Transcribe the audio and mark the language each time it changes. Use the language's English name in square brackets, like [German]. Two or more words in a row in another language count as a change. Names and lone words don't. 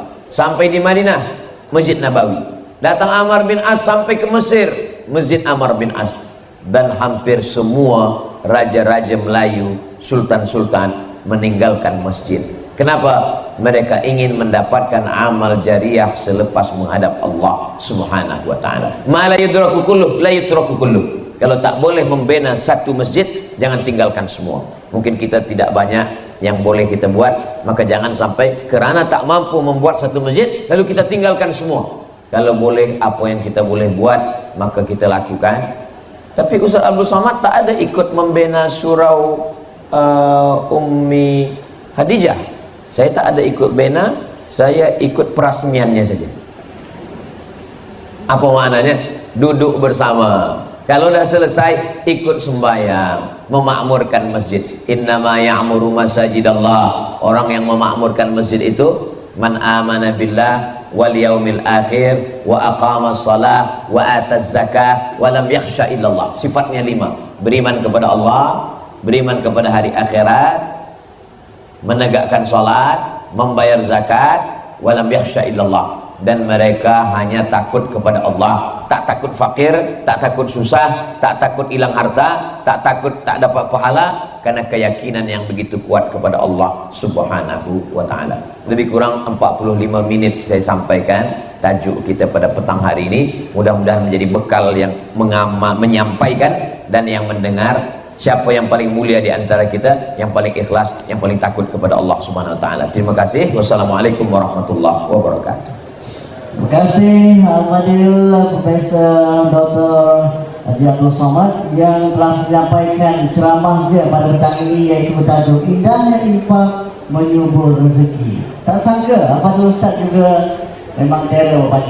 [Malay] Sampai di Madinah, Masjid Nabawi. Datang Amr bin As sampai ke Mesir, Masjid Amr bin As. Dan hampir semua raja-raja Melayu, sultan-sultan meninggalkan masjid. Kenapa? Mereka ingin mendapatkan amal jariah selepas menghadap [Arabic] الله سبحانه وتعالى. ما لا يدرك كله لا يترك كله. [Malay] Kalau tak boleh membina satu masjid, jangan tinggalkan semua. Mungkin kita tidak banyak yang boleh kita buat, maka jangan sampai kerana tak mampu membuat satu masjid lalu kita tinggalkan semua. Kalau boleh apa yang kita boleh buat, maka kita lakukan. Tapi Ustaz Abdul Somad tak ada ikut membina surau Ummi Hadijah, saya tak ada ikut bena, saya ikut perasmiannya saja. Apa maknanya? Duduk bersama. Kalau dah selesai, ikut sembahyang, memakmurkan masjid. [Arabic] إنما يعمر مساجد الله. [Malay] Orang yang memakmurkan masjid itu [Arabic] من آمن بالله واليوم الآخر وأقام الصلاة وآتى الزكاة ولم يخش إلا الله. [Malay] Sifatnya 5. Beriman kepada Allah, beriman kepada hari akhirat, menegakkan salat, membayar zakat, [Arabic] ولم يخش إلا الله. [Malay] Dan mereka hanya takut kepada Allah, tak takut fakir, tak takut susah, tak takut hilang harta, tak takut tak dapat pahala, karena keyakinan yang begitu kuat kepada [Arabic] الله سبحانه وتعالى. [Malay] Lebih kurang 45 menit saya sampaikan tajuk kita pada petang hari ini. Mudah-mudahan menjadi bekal yang menyampaikan dan yang mendengar. Siapa yang paling mulia di antara kita, yang paling ikhlas, yang paling takut kepada [Arabic] الله سبحانه وتعالى. [Malay] Terima kasih. [Arabic] والسلام عليكم ورحمة الله وبركاته. [Malay] Terima kasih Alhamdulillah Profesor Dr. Haji Abdul Somad yang telah menyampaikan ceramahnya pada petang ini, yaitu bertajuk Indahnya Infak Menyubur Rezeki. Tak sangka Abdul Ustaz juga memang teror baca.